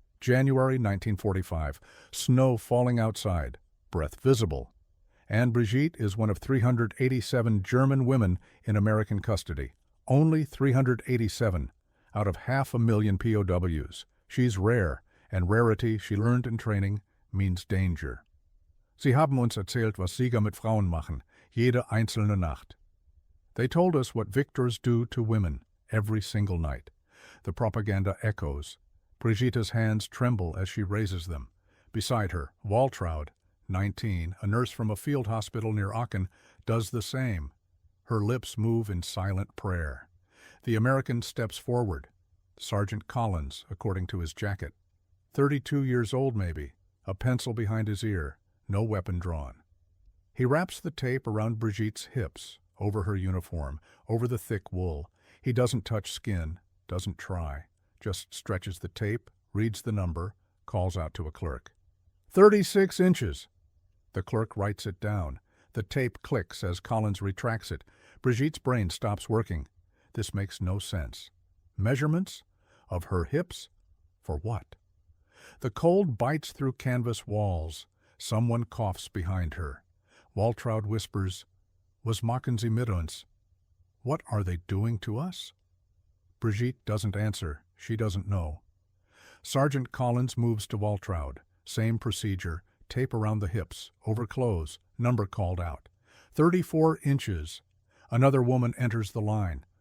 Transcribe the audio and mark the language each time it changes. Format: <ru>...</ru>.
<en>January 1945. Snow falling outside. Breath visible. And Brigitte is one of 387 German women in American custody. Only 387 out of 500,000 POWs. She's rare, and rarity, she learned in training, means danger.</en> <de>Sie haben uns erzählt, was Sieger mit Frauen machen, jede einzelne Nacht.</de> <en>They told us what victors do to women, every single night. The propaganda echoes. Brigitte's hands tremble as she raises them. Beside her, Waltraud, 19, a nurse from a field hospital near Aachen, does the same. Her lips move in silent prayer. The American steps forward. Sergeant Collins, according to his jacket. 32 years old, maybe, a pencil behind his ear, no weapon drawn. He wraps the tape around Brigitte's hips, over her uniform, over the thick wool. He doesn't touch skin, doesn't try, just stretches the tape, reads the number, calls out to a clerk. 36 inches! The clerk writes it down. The tape clicks as Collins retracts it. Brigitte's brain stops working. This makes no sense. Measurements? Of her hips? For what? The cold bites through canvas walls. Someone coughs behind her. Waltraud whispers,</en> <de>"Was machen Sie mit uns?"</de> <en>What are they doing to us? Brigitte doesn't answer. She doesn't know. Sergeant Collins moves to Waltraud. Same procedure. Tape around the hips. Over clothes. Number called out. 34 inches. Another woman enters the line.</en>